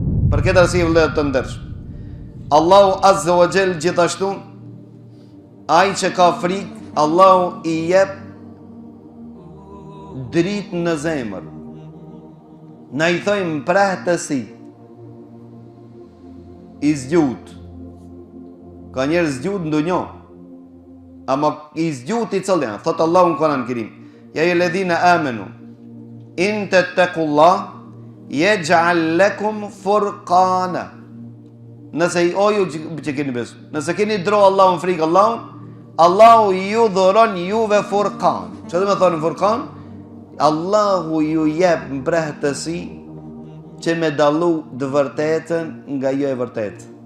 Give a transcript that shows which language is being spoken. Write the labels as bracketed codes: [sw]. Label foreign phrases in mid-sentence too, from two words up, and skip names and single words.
[sq] Për këtë arsye vëllezër të ndershëm, Allahu [ar] عز وجل [sq] gjithashtu ai që ka frikë, Allahu i jep dritë në zemër. Na i thojmë prahtësi, i zgjut. Ka njerëz zgjut në dunjë, ama i zgjut i cili janë. Thot Allahu në Kur'an Kerim: [ar] يا أيها الذين آمنوا إن تتقوا الله يجعل لكم فرقانا. [sq] Nëse i oju që keni besu, nëse keni dro Allahun frikë Allahun, Allahu ju dhuron juve furqan. Çfarë do të thonë furqan? Allahu ju jep mbrahtësi që me dallu të vërtetën nga jo e vërtetë.